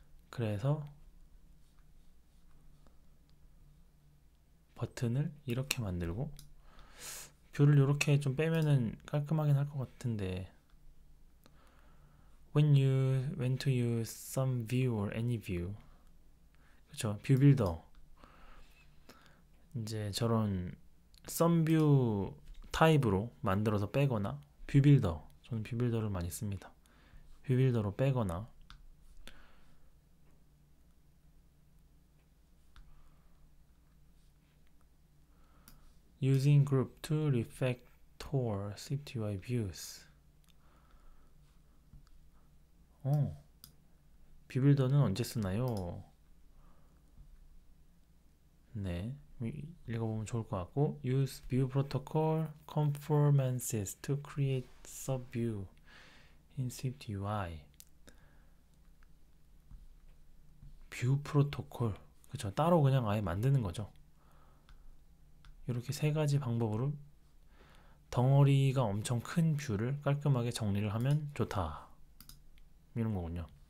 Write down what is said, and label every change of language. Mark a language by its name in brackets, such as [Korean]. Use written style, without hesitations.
[Korean] 그래서 버튼을 이렇게 만들고 뷰를 이렇게 좀 빼면은 깔끔하긴 할 것 같은데 [English] when to use some view or any view. [Korean] 그쵸, 뷰 빌더. 이제 저런 some view 타입으로 만들어서 빼거나 뷰 빌더, 저는 뷰 빌더를 많이 씁니다. 뷰 빌더로 빼거나 [English] using group to refactor Swift UI views. [Korean] 뷰 빌더는 언제 쓰나요? 네, 읽어보면 좋을 것 같고 [English] use view protocol conformances to create subview in Swift UI. [Korean] 뷰 프로토콜, 그쵸, 따로 그냥 아예 만드는 거죠. 이렇게 3가지 방법으로 덩어리가 엄청 큰 뷰를 깔끔하게 정리를 하면 좋다, 이런 거군요.